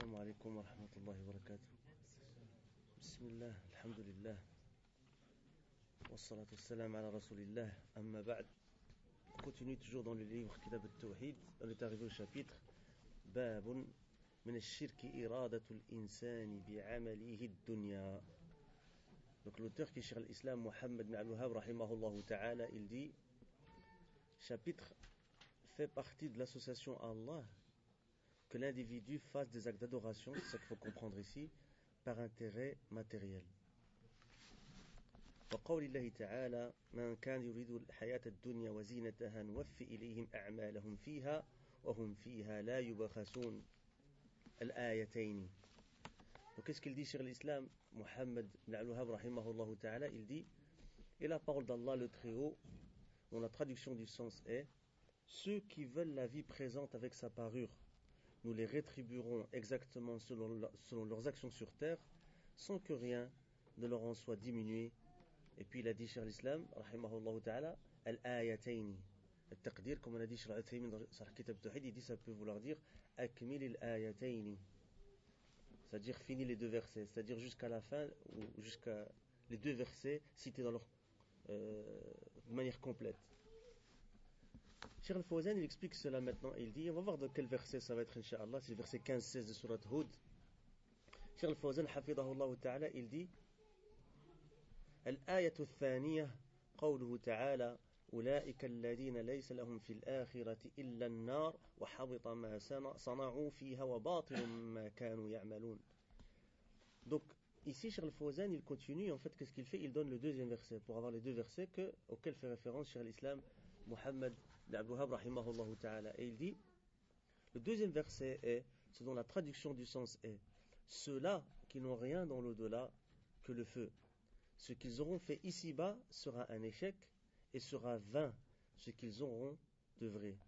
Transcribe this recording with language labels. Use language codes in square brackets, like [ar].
[ar] عليكم ورحمة الله وبركاته. بسم الله، الحمد لله، والصلاة والسلام على رسول الله. أما بعد، [fr] continue toujours dans le livre Kitab al-Tawhid. On est arrivé au chapitre [ar] باب من الشرك إرادة الإنسان بعمله الدنيا. [fr] Donc l'auteur qui est Cheikh al-Islam Mohammed bin Abdelwahab rahimahullah ta'ala, il dit: chapitre fait partie de l'association à Allah que l'individu fasse des actes d'adoration, c'est ça qu'il faut comprendre ici, par intérêt matériel. [ar] وقول الله تعالى من كان يريد الحياة الدنيا وزينتها نوفي إليهم أعمالهم فيها وهم فيها لا يبخسون الآيتين. [fr] Donc qu'est-ce qu'il dit sur l'islam Mohammed bin Abdelwahab rahimahullah ta'ala, il dit: et la parole d'Allah le Très-Haut, dont la traduction du sens est: ceux qui veulent la vie présente avec sa parure, nous les rétribuerons exactement selon leurs actions sur terre, sans que rien ne leur en soit diminué. Et puis il a dit sur l'islam, rahimahullah ta'ala, al-ayataini. Al-taqdir, comme on a dit sur l'ayataini dans sa kitab tawhid, il dit ça peut vouloir dire [ar] akmil al-ayataini. [fr] C'est-à-dire finis les deux versets, c'est-à-dire jusqu'à la fin, ou jusqu'à les deux versets cités dans leur, de manière complète. Cheikh al-Fawzan, il explique cela maintenant. Il dit, on va voir dans quel verset ça va être, inshallah. C'est le verset 15-16 de sourate Hud. Cheikh al-Fawzan, hafidhahullah ta'ala, il dit: [ar] الآية الثانية قوله تعالى أولئك الذين ليس لهم في الآخرة إلا النار وحبط ما صنعوا فيها وباطل ما كانوا يعملون. [fr] Donc ici Cheikh al-Fawzan il continue, en fait qu'est-ce qu'il fait, il donne le deuxième verset pour avoir les deux versets auxquels fait référence Cheikh al-Islam Mohammed bin Abdelwahab rahimahullah ta'ala. Et il dit le deuxième verset est, selon la traduction du sens est: ceux-là qui n'ont rien dans l'au-delà que le feu, ce qu'ils auront fait ici-bas sera un échec et sera vain ce qu'ils auront de vrai.